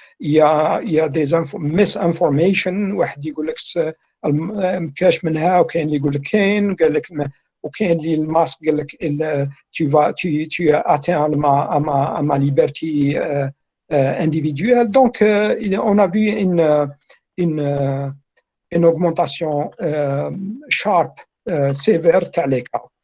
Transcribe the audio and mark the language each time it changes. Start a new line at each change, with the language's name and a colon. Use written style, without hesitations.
French: Il y a des misinformation.
Arabic: واحد يقول لك ما كاش منها وكاين اللي يقول لك كاين قال لك وكاين اللي الماسك قال لك
French: tu atteins à ma liberté individuelle. Donc on a vu une augmentation sharp, sévère تاع les cas.